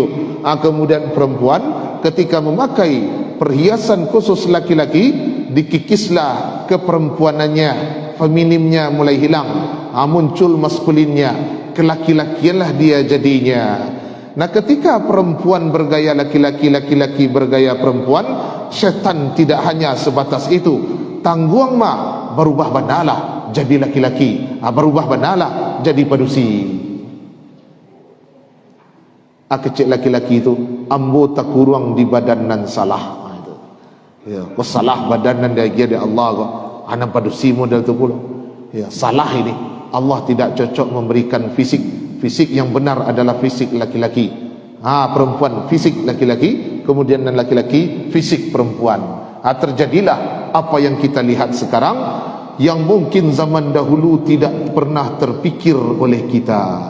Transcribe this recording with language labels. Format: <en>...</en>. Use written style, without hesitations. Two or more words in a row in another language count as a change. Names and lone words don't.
<id>Kemudian perempuan ketika memakai perhiasan khusus laki-laki, dikikislah keperempuanannya, feminimnya mulai hilang, muncul maskulinnya, kelaki-lakianlah dia jadinya. Nah, ketika perempuan bergaya laki-laki, laki-laki bergaya perempuan, syaitan tidak hanya sebatas itu.</id> <min>Tangguang berubah banalah jadi laki-laki, berubah banalah jadi padusi. Kecil laki-laki itu ambo tak kurang di badan nan salah. Ya, salah badan nan dia Allah kok. Anak padusi model tu pula.</min> <id>Ya, salah ini. Allah tidak cocok memberikan fisik. Fisik yang benar adalah fisik laki-laki. Perempuan fisik laki-laki, kemudian dan laki-laki fisik perempuan. Terjadilah apa yang kita lihat sekarang, yang mungkin zaman dahulu tidak pernah terpikir oleh kita.</id>